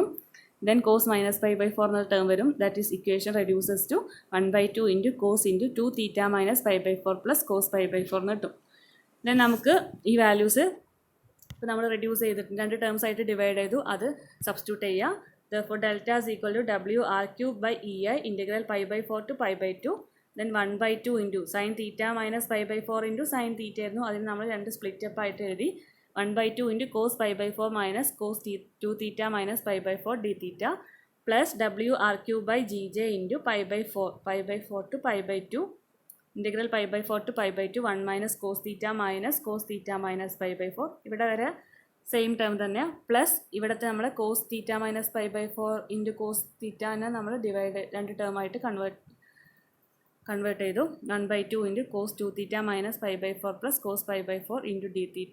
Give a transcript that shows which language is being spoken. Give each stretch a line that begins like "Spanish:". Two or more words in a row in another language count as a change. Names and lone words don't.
English: then cos minus π/4
Malayalam: എന്ന ടേം വരും,
English: that is equation reduces to 1/2 into cos into 2 theta minus π/4 plus cos π/4
Malayalam: എന്ന് കിട്ടും. ദെൻ നമുക്ക് ഈ വാല്യൂസ് ഇപ്പോൾ നമ്മൾ റെഡ്യൂസ് ചെയ്തിട്ട്
English: 2 terms
Malayalam: ആയിട്ട് ഡിവൈഡ് ചെയ്തു, അത് സബ്സ്റ്റിറ്റ്യൂട്ട് ചെയ്യുക.
English: Therefore, delta is equal to WR cube by EI integral π/4 to π/2, then 1/2 into sin theta minus π/4 into sin theta
Malayalam: ആയിരുന്നു. അതിന് നമ്മൾ 2
English: split up
Malayalam: ആയിട്ട് എഴുതി.
English: 1/2 into cos π/4 minus cos 2 theta minus π/4 d theta plus WR cube by GJ into π/4 to π/2 integral π/4 to π/2 1 minus cos theta minus π/4.
Malayalam: ഇവിടെ വരെ
English: same term
Malayalam: തന്നെ, പ്ലസ് ഇവിടുത്തെ നമ്മൾ
English: cos theta minus π/4 into cos
Malayalam: തീറ്റാനെ നമ്മൾ ഡിവൈഡ്
English: 2 term
Malayalam: കൺവേർട്ട് ചെയ്തു.
English: 1/2 into cos 2 theta minus π/4 plus cos π/4 into d theta.